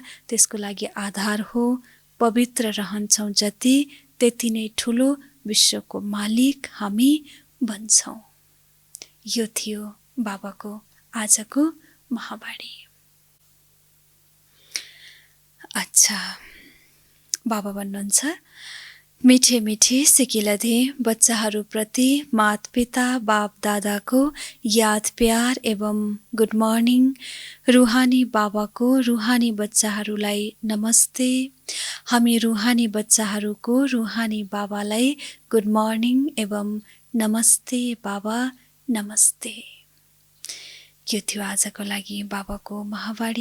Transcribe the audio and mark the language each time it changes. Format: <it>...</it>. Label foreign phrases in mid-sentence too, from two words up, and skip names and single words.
<ne>त्यसको लागि आधार हो पवित्र रहन्छौँ जति त्यति नै ठुलो विश्वको मालिक हामी बन्छौँ। यो थियो बाबाको आजको महावाणी। अच्छा, बाबा भन्नुहुन्छ मिठे मिठे सिकिलधे बच्चाहरूप्रति माता पिता बाप दादाको याद प्यार एवं</ne> <en>good morning.</en> <ne>रुहानी बाबाको रुहानी बच्चाहरूलाई नमस्ते। हामी रुहानी बच्चाहरूको रुहानी बाबालाई</ne> <en>good morning</en> <ne>एवं नमस्ते बाबा नमस्ते। यो थियो आजको लागि बाबाको महावाणी।</ne>